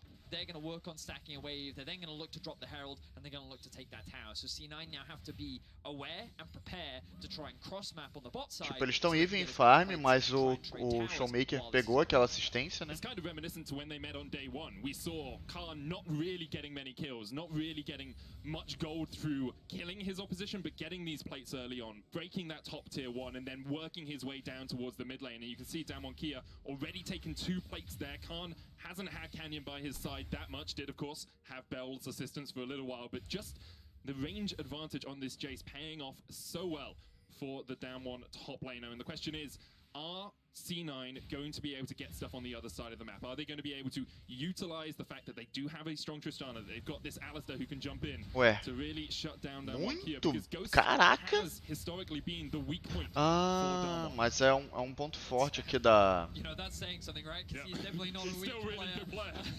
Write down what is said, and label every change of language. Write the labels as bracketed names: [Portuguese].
[English] They're going to work on stacking a wave, they're then going to look to drop the Herald, and they're going to look to take that tower. So C9 now have to be aware and prepare to try and cross-map on the bot side. [Portuguese] Tipo, eles estão even em farm, mas o Showmaker pegou aquela assistência, né? [English] It's kind of reminiscent to when they met on day one. We saw Khan not really getting many kills, not really getting much gold through killing his opposition, but getting these plates early on, breaking that top tier 1, and then working his way down towards the mid lane. And you can see Damwon Kia already taken 2 plates there. Khan hasn't had Canyon by his side that much, did of course have Bell's assistance for a little while, but just the range advantage on this Jace paying off so well for the Damwon top laner. And the question is, are C9 going to be able to get stuff on the other side of the map? Are they going to be able to utilize the fact that they do have a strong Tristana? They've got this Alistar who can jump in to really shut down Damwon Kia, because Ghost has historically been the weak point for Damwon. [Portuguese] Mas é ponto forte aqui da... [English] You know, that's saying something, right? Because he's definitely not a weak still really good player.